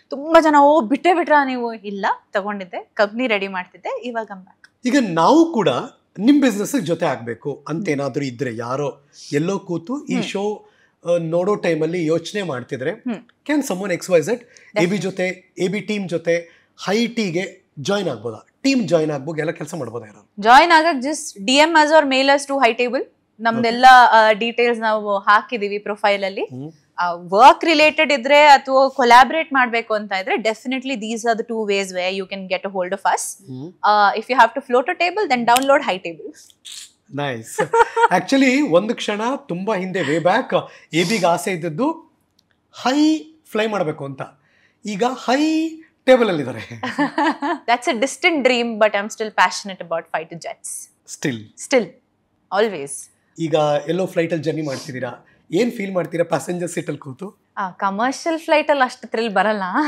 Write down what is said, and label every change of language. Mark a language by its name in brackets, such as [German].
[Kannada] ತುಂಬಾ ಜನ ಬಿಟ್ಟೇ ಬಿಟ್ರಾ ನೀವು? ಇಲ್ಲ, ತಗೊಂಡಿದ್ದೆ, ಕಂಪ್ನಿ ರೆಡಿ ಮಾಡ್ತಿದ್ದೆ, ಇವಾಗ ಬ್ಯಾಕ್. ಈಗ ನಾವು ಕೂಡ ನಿಮ್ ಬಿಸ್ನೆಸ್ ಜೊತೆ ಆಗ್ಬೇಕು ಅಂತ ಏನಾದ್ರು ಇದ್ರೆ, ಯಾರೋ ಎಲ್ಲೋ ಕೂತು ಈ ಶೋ ನೋಡೋ ಟೈಮಲ್ಲಿ ಯೋಚನೆ ಮಾಡ್ತಿದ್ರೆ, ಕ್ಯಾನ್ ಸಮ್ಮನ್ XYZ AB ಜೊತೆ, AB ಟೀಮ್ ಜೊತೆ ಹೈ ಟೀಗೆ ಜಾಯ್ನ್ ಆಗ್ಬೋದಾ? ಟೀಮ್ ಜಾಯ್ನ್ ಆಗ್ಬೋದು, ಎಲ್ಲ ಕೆಲಸ ಮಾಡ್ಬೋದಾ? ಯಾರು ಜಾಯ್ನ್ ಆಗಕ್ [English] Just DM us or mail us to high table. [Kannada] ನಮ್ದೆಲ್ಲ ಡೀಟೇಲ್ಸ್ ನಾವು ಹಾಕಿದೀವಿ ಪ್ರೊಫೈಲ್ ಅಲ್ಲಿ. ವರ್ಕ್ ರಿಲೇಟೆಡ್ ಇದ್ರೆ ಅಥವಾ ಕೊಲಾಬ್ರೇಟ್ ಮಾಡ್ಬೇಕು ಅಂತ ಇದ್ರೆ, definitely [English] These are the two ways where you can get a hold of us. If you have to float a table, then download high table. Nice. [Kannada] Actually ಒಂದು ಕ್ಷಣ ತುಂಬಾ ಹಿಂದೆ ವೇ ಬ್ಯಾಕ್ AB ಗೆ ಆಸೆ ಇದ್ದದ್ದು ಹೈ ಫ್ಲೈ ಮಾಡಬೇಕು ಅಂತ. ಈಗ ಹೈ ಟೇಬಲ್ ಅಲ್ಲಿ ಇದ್ದಾರೆ. [English] That's a distant dream, but I'm still passionate about fighter jets. Still, always. [Kannada] ಈಗ ಎಲ್ಲೋ ಫ್ಲೈಟ್ ಅಲ್ಲಿ ಜರ್ನಿ ಮಾಡ್ತಿದ್ದೀರಾ, ಏನ್ ಫೀಲ್ ಮಾಡ್ತೀರಾ ಪ್ಯಾಸೆಂಜರ್ ಸೀಟ್ ಅಲ್ಲಿ ಕೂತು? ಕಮರ್ಷಿಯಲ್ ಫ್ಲೈಟ್ ಅಲ್ಲಿ ಅಷ್ಟು ಥ್ರಿಲ್ ಬರಲ್ಲ.